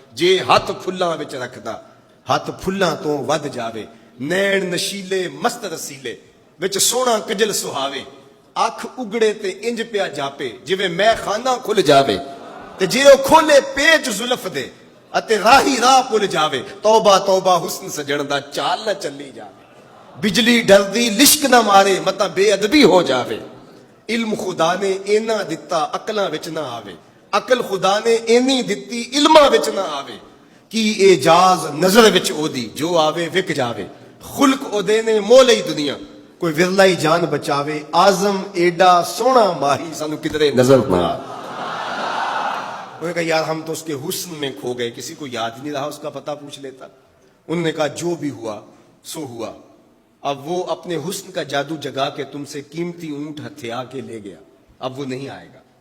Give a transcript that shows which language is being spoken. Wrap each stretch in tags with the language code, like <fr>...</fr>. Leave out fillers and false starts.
<pa>جے ہاتھ پھلاں وچ رکھدا ہاتھ پھلاں تو ود جاوے. نین نشیلے مست رسیلے وچ سونا کجل سہاوے. اکھ اگڑے تے انج پیا جاپے جویں میں خانہ کھل جاوے، تے جے او کھولے پیچ زلف دے اتے راہی راہ پل جاوے. توبہ توبہ حسن سجن دا چال نہ چلی جاوے. بجلی ڈردی لشک نہ مارے متا بے ادبی ہو جاوے. علم خدا نے اینا دتا عقلاں وچ نہ آوے، عقل خدا نے اینی دتی علماں وچ نہ آوے. کی اعجاز نظر وچ او دی جو آوے وک جاوے. خلق او دے نے مولئی دنیا کوئی ورلا ہی جان بچاوے. اعظم ایڈا سونا ماہی سانو کدرے نظر نہ آوے.</pa> <ur>انہوں نے کہا یار ہم تو اس کے حسن میں کھو گئے، کسی کو یاد نہیں رہا اس کا پتہ پوچھ لیتا. انہوں نے کہا جو بھی ہوا سو ہوا. اب وہ اپنے حسن کا جادو جگا کے تم سے قیمتی اونٹ ہتھیا کے لے گیا، اب وہ نہیں آئے گا.</ur>